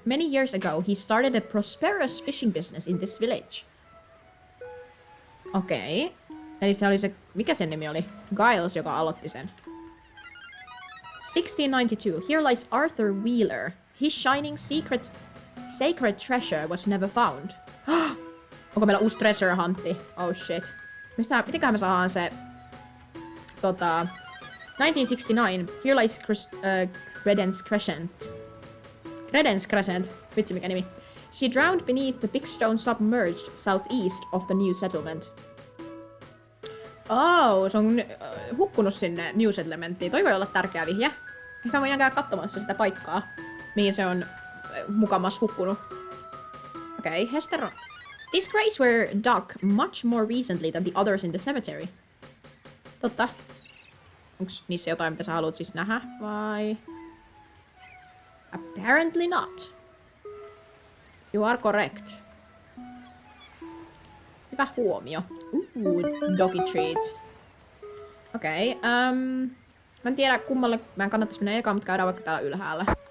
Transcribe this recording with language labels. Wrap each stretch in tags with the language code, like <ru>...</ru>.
<en>Many years ago, he started a prosperous fishing business in this village.</en> <fi>Okei. Eli se oli se... Mikä sen nimi oli? Giles, joka aloitti sen. 1692.</fi> <en>Here lies Arthur Wheeler. His shining sacred treasure was never found.</en> <fi>Onko meillä uusi treasure huntti?</fi> <en>Oh shit.</en> <fi>Mitenköhän me saadaan se...</fi> <en>1969. Here lies Credence Crescent. Credence Crescent.</en> <fi>Vitsi mikä nimi.</fi> <en>She drowned beneath the big stone submerged southeast of the new settlement.</en> <fi>Oh, se on hukkunut sinne New Settlementiin. Toi voi olla tärkeä vihje. Ehkä voidaan käydä katsomassa sitä paikkaa, mihin se on mukamas hukkunut. Okei, Hester.</fi> <en>These graves were dug much more recently than the others in the cemetery.</en> <fi>Totta. Onks niissä jotain, mitä sä haluat siis nähdä, vai?</fi> <en>Apparently not. You are correct.</en> <fi>Hyvä huomio. Doggy treat. Okei, mä en tiedä kummalle mä en kannattais mennä ekaan, mutta käydään vaikka täällä ylhäällä.</fi>